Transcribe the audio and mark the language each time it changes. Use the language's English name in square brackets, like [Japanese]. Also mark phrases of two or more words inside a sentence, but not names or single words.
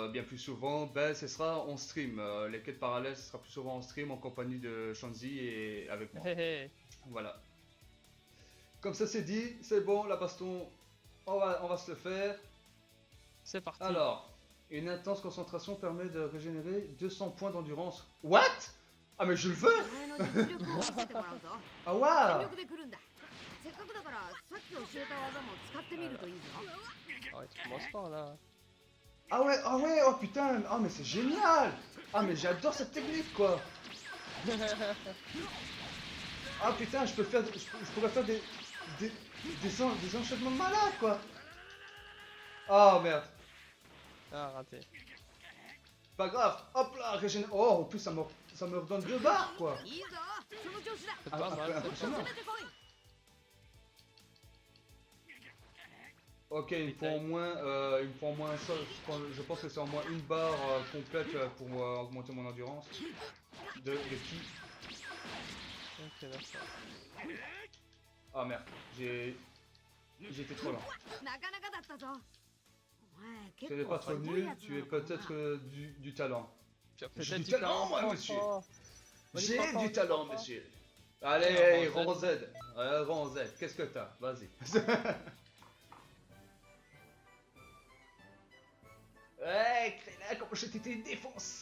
[French] bien plus souvent, ben, ce sera en stream. Les quêtes parallèles, ce sera plus souvent en stream en compagnie de Shanzi et avec moi. Hé hé, Voilà. Comme ça c'est dit, c'est bon, la baston, on va se le faire. c'est parti. Alors, une intense concentration permet de régénérer 200 points d'endurance. What? Ah mais je le veux. [Japanese] お前の実力を見せてもらうぞ Ah 全 [French] waouh. [Japanese] 力で来るんだせっかくだからさっき教えた技も使ってみるといいぞ [French] Ah ouais, tu commences fort là. Ah ouais, oh putain, oh mais c'est génial. Ah mais j'adore cette technique quoi. Ah putain, je pourrais faire des enchaînements de malade quoi. Oh merde, Ah, raté. pas grave, hop là, régénère. Oh en plus ça me redonne 2 barres quoi. [Japanese] いいぞその調子だ [French] C'est pas mal, c'est pas impressionnant. [Japanese] 攻めてこい [French] Ok, il me faut au moins ça, je pense que c'est au moins une barre complète pour augmenter mon endurance. De qui? Ok, d'accord. Ah merde, j'ai été trop lent. [Japanese] なかなかだったぞお前 [French] Tu [Japanese] 結 [French] n'es [Japanese] 構 [French] pas [Japanese] す [French] trop [Japanese] ごい [French] nul, [Japanese] やつ [French] tu [Japanese] な [French] es [Japanese] のかな [French] peut-être du talent. Tu as J'ai peut-être du du talent, talent, moi, mon monsieur. enfant. On y J'ai croit pas, on du y talent, croit pas. monsieur. Alors, Allez, rang rang Z. Rang Z, qu'est-ce que t'as? Vas-y. Ouais, Créla, comment je t'ai défoncé.